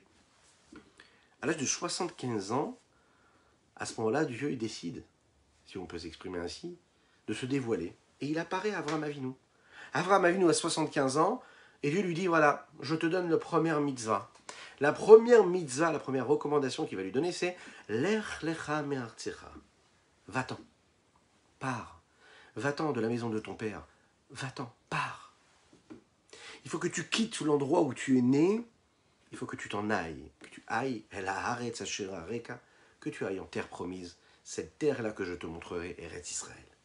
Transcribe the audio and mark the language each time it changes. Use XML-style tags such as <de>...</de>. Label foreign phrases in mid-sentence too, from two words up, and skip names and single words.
<fr>À l'âge de 75 ans, à ce moment-là, Dieu il décide, si on peut s'exprimer ainsi, de se dévoiler. Et il apparaît à Avraham Avinu. Avraham Avinu a 75 ans, et Dieu lui dit, voilà, je te donne la première mitzvah. La première mitzvah, la première recommandation qu'il va lui donner, c'est «</fr> <he>לך לך מארצך</he> <fr>» Va-t'en, pars, va-t'en de la maison de ton père, va-t'en, pars. Il faut que tu quittes l'endroit où tu es né, il faut que tu t'en ailles, que tu ailles, que tu ailles en terre promise, cette terre-là que je te montrerai, Eretz Israël.</fr>